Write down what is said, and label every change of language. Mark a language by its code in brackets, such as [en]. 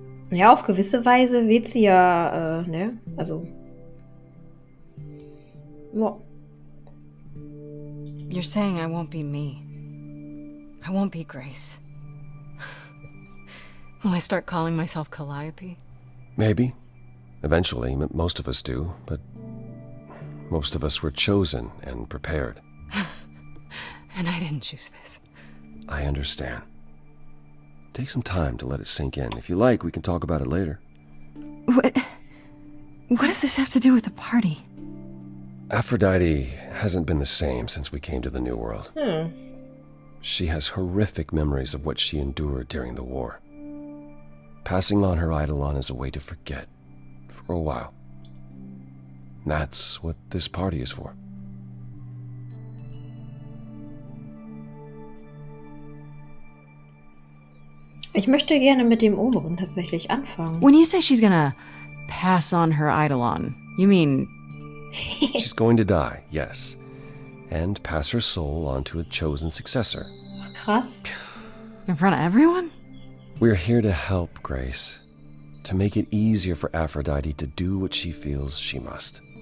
[de] Ja, auf gewisse Weise wird sie ja, ne? Also. Ja. [en] You're saying I won't be me. I won't be Grace. Will I start calling myself Calliope? Maybe. Eventually, most of us do, but most of us were chosen and prepared. And I didn't choose this. I understand. Take some time to let it sink in. If you like, we can talk about it later. What does this have to do with the party? Aphrodite hasn't been the same since we came to the New World. She has horrific memories of what she endured during the war. Passing on her eidolon is a way to forget, for a while. And that's what this party is for. [de] Ich möchte gerne mit dem oberen tatsächlich anfangen. [en] When you say she's gonna pass on her eidolon, you mean... She's going to die, yes. And pass her soul on to a chosen successor. [de] Ach, krass. [en] In front of everyone? We're here to help, Grace. To make it easier for Aphrodite to do what she feels she must.